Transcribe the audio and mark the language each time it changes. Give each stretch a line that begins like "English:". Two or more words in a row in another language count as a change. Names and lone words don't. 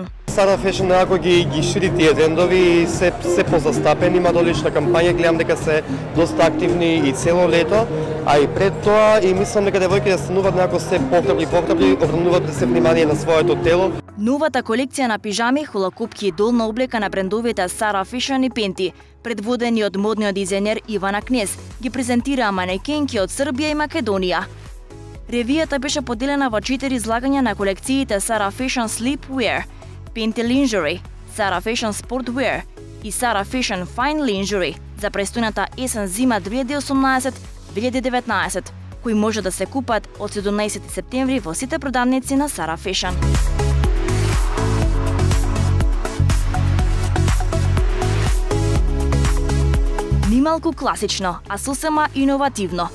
Macedonian: Sara Fashion некако ги шири тие трендови и се позастапени, има долична кампања, гледам дека се доста активни и цело лето, а и пред тоа и мислам дека девојките стануваат некако се пофрабли, обрнуваат да се внимание на своето тело. Новата колекција на пижами, холокопки и долна облека на брендовите Sara Fashion и Penti, предводени од модниот дизајнер Ивана Кнез, ги презентираа манекенки од Србија и Македонија. Ревијата беше поделена во 4 излагања на колекциите Sara Fashion Sleepwear, Penti Lingerie, Sara Fashion Sportwear и Sara Fashion Fine Lingerie за престојната есен-зима 2018-2019, кои може да се купат од 17 септември во сите продавници на Sara Fashion. Нималку класично, а сосема иновативно.